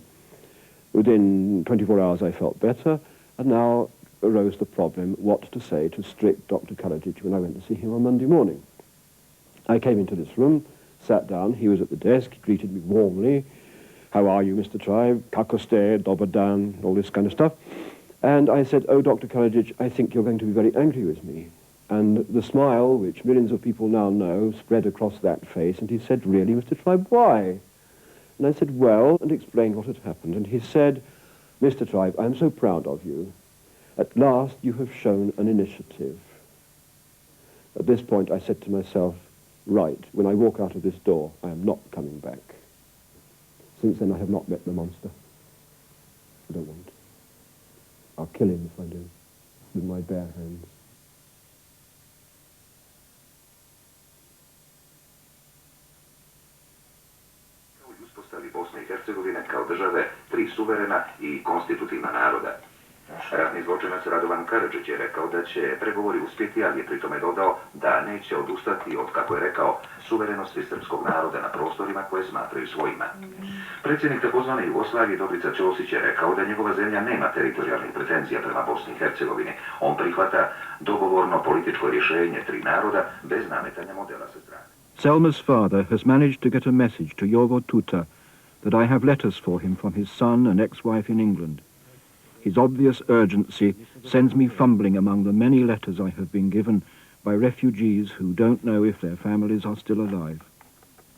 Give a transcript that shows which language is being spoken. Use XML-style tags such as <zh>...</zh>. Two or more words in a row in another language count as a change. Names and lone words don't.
<en>Within 24 hours I felt better, and now arose the problem what to say to strict Dr. Karadzic when I went to see him on Monday morning. I came into this room, sat down, he was at the desk, he greeted me warmly. "How are you, Mr. Tribe?</en> <bs>Kako ste, dobar dan,"</bs> <en>all this kind of stuff. And I said, "Oh, Dr. Karadzic, I think you're going to be very angry with me." And the smile, which millions of people now know, spread across that face, and he said, "Really, Mr. Tribe, why?" And I said, "Well," and explained what had happened. And he said, "Mr. Tribe, I'm so proud of you. At last you have shown an initiative." At this point I said to myself, right, when I walk out of this door, I am not coming back. Since then I have not met the monster. I don't want to. I'll kill him if I do, with my bare hands.</en> <bs>Uspostavi Bosne i Hercegovine kao države tri suverena i konstitutivna naroda. Ratni zločinac Radovan Karadzic je rekao da će pregovori uspjeti, ali je pritome dodao da neće odustati od, kako je rekao, suverenosti srpskog naroda na prostorima koje smatraju svojima. Predsjednik takozvane Jugoslavije Dobrica Ćosić je rekao da njegova zemlja nema teritorijalnih pretenzija prema Bosni i Hercegovini. On prihvata dogovorno političko rješenje tri naroda bez nametanja modela sa strane.</bs> <en>Selma's father has managed to get a message to Jovo Tuta that I have letters for him from his son and ex-wife in England. His obvious urgency sends me fumbling among the many letters I have been given by refugees who don't know if their families are still alive.</en>